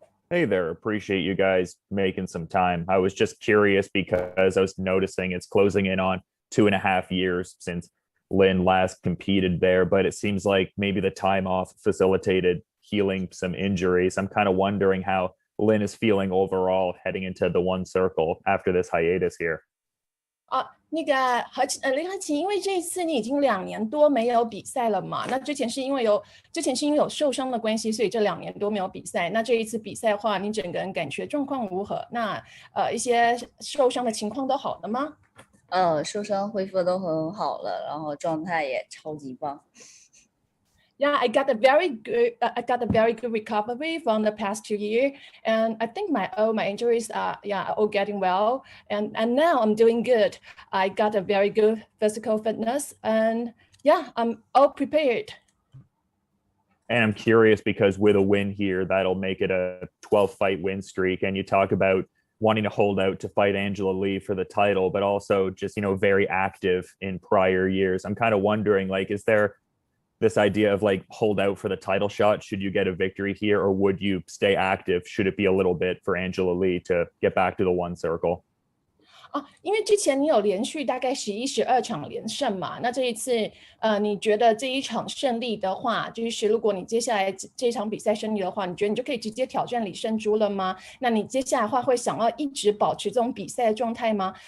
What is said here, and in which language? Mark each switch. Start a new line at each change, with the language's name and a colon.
English: Hey there, appreciate you guys making some time. I was just curious because I was noticing it's closing in on 2.5 years since Lin last competed there, but it seems like maybe the time off facilitated healing some injuries. I'm kind of wondering how Lin is feeling overall heading into the one circle after this hiatus here.
Chinese: 那个林和琴，因为这一次你已经2年多没有比赛了嘛，那之前是因为有受伤的关系，所以这2年多没有比赛。那这一次比赛的话，你整个人感觉状况如何？那一些受伤的情况都好了吗？受伤恢复都很好了，然后状态也超级棒。
English: Yeah, I got a very good recovery from the past 2 years, and I think all my injuries are all getting well, and now I'm doing good. I got a very good physical fitness, and I'm all prepared. And I'm curious because with a win here, that'll make it a 12-fight win streak, and you talk about wanting to hold out to fight Angela Lee for the title, but also just, very active in prior years. I'm kind of wondering, is there this idea of hold out for the title shot should you get a victory here, or would you stay active should it be a little bit for Angela Lee to get back to the one circle?
Chinese: 因为之前你有连续大概11、12场连胜嘛，那这一次你觉得这一场胜利的话，就是如果你接下来这场比赛胜利的话，你觉得你就可以直接挑战李胜珠了吗？那你接下来的话会想要一直保持这种比赛的状态吗？